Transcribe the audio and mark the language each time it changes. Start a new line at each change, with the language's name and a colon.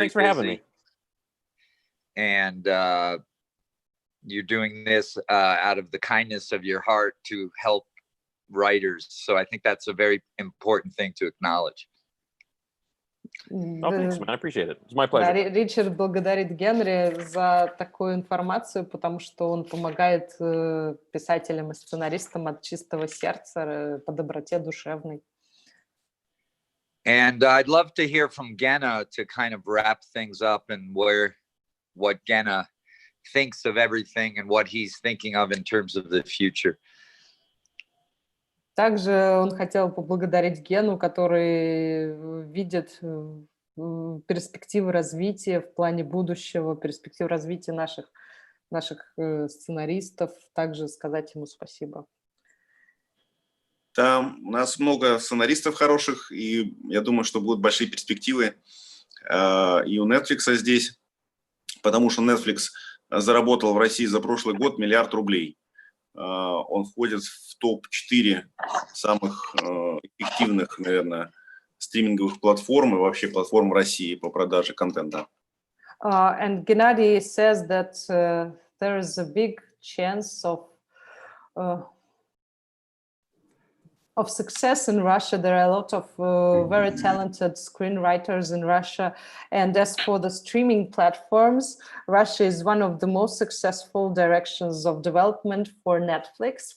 English: thanks for having me. And you're doing this out of the kindness of your heart to help writers. So I think that's a very important thing to acknowledge. Oh, thanks, man. I appreciate it. It's my pleasure.
Russian: Да, Ричард благодарит Генри за такую информацию, потому что он помогает писателям и сценаристам от чистого сердца, по доброте душевной.
English: And I'd love to hear from Genna to kind of wrap things up and what Genna thinks of everything and what he's thinking of in terms of the future.
Russian: Также он хотел поблагодарить Гену, который видит перспективы развития в плане будущего, перспективы развития наших сценаристов, также сказать ему спасибо. Там у нас много сценаристов хороших, и я думаю, что будут большие перспективы и у Netflix здесь, потому что Netflix заработал в России за прошлый год $1 миллиард. Он входит в топ-4 самых эффективных, наверное, стриминговых платформ и вообще платформ России по продаже контента.
English: And Gennady says that there is a big chance of success in Russia. There are a lot of very talented screenwriters in Russia. And as for the streaming platforms, Russia is one of the most successful directions of development for Netflix.